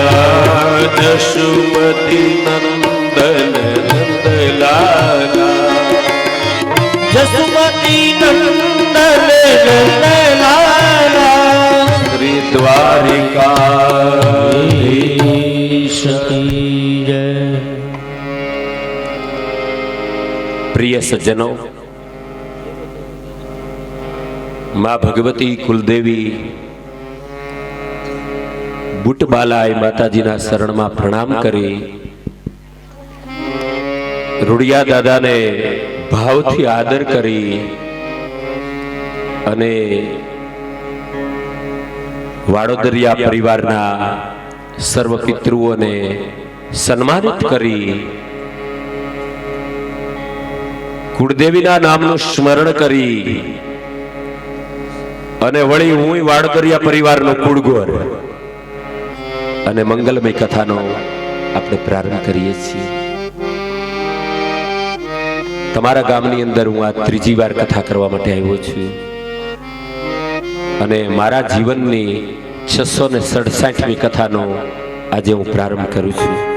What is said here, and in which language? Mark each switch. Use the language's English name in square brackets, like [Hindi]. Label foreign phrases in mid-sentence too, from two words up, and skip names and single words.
[Hindi] यशोमती नंदन नंदलाला जसुमती नंदन नंदलाला श्री द्वारिकाधीश की जय। [Gujarati] પ્રિય સજ્જનો, માં ભગવતી કુળદેવી બૂટબાલાય માતાજીના શરણમાં પ્રણામ કરી રુડિયા દાદાને ભાવથી આદર કરી અને વાડોદરિયા પરિવારના સર્વ પિતૃઓને સન્માનિત કરી કુળદેવીના नामનું સ્મરણ કરી અને વળી હું વાડોદરિયા પરિવારનો કુળગોર અને મંગલમય કથાનો આપણે પ્રારંભ કરીએ છીએ। તમારા ગામની અંદર હું આ ત્રીજી વાર કથા કરવા માટે આવ્યો છું અને મારા જીવનની 667મી કથાનો આજે હું પ્રારંભ કરું છું।